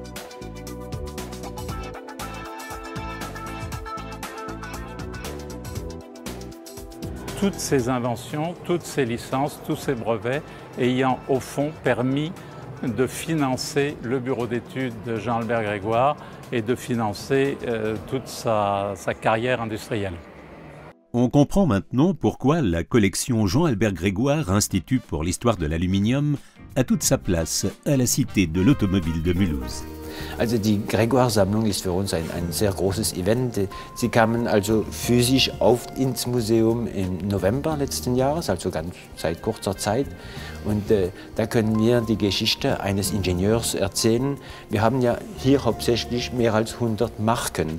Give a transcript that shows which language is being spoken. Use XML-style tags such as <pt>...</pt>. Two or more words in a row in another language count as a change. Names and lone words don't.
<fr>Toutes ces inventions, toutes ces licences, tous ces brevets ayant au fond permis de financer le bureau d'études de Jean-Albert Grégoire et de financer toute sa carrière industrielle. On comprend maintenant pourquoi la collection Jean-Albert Grégoire, Institut pour l'histoire de l'aluminium, a toute sa place à la Cité de l'Automobile de Mulhouse.</fr> <de>Also die Grégoire-Sammlung ist für uns ein sehr großes Event. Sie kamen also physisch ins Museum im November letzten Jahres, also ganz seit kurzer Zeit. Und da können wir die Geschichte eines Ingenieurs erzählen. Wir haben ja hier hauptsächlich mehr als 100 Marken.</de>